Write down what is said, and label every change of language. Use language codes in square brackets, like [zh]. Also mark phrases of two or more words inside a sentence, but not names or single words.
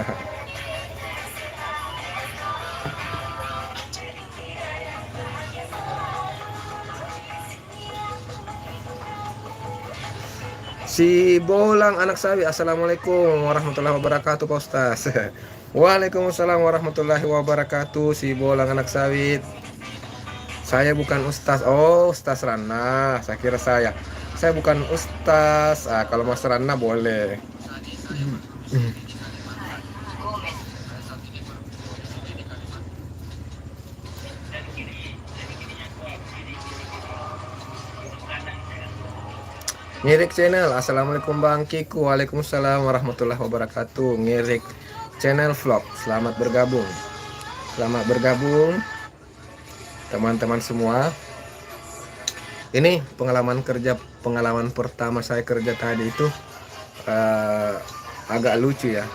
[id] Si Bolang anak sawi, [ar] السلام عليكم ورحمة الله وبركاته, [id] Pak Ustaz. [ar] وعليكم السلام ورحمة الله وبركاته. [id] Si Bolang anak sawit. Saya bukan Ustaz. Oh, Ustaz Rana. Saya kira saya bukan Ustaz. Kalau Mas Rana boleh. Ngirik channel, assalamualaikum Bang Kiku. [ar] وعليكم السلام ورحمة الله وبركاته. [id] Ngirik channel vlog, selamat bergabung teman-teman semua. Ini pengalaman pertama saya kerja tadi itu agak lucu ya.